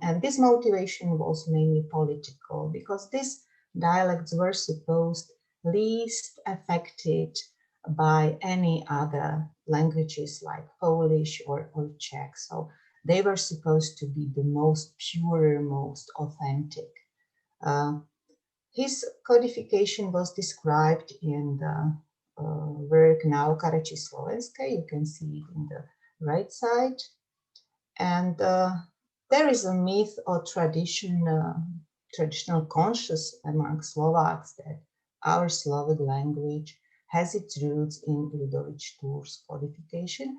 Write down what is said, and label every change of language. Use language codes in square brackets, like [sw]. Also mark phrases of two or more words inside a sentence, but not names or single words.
[en] And this motivation was mainly political, because these dialects were supposed least affected by any other languages like Polish or Czech. So they were supposed to be the most pure, most authentic. His codification was described in the work Nauka reči slovenské. You can see it in the right side. And there is a myth or tradition, traditional conscious among Slovaks that our Slovak language has its roots in Ľudovít Štúr's codification.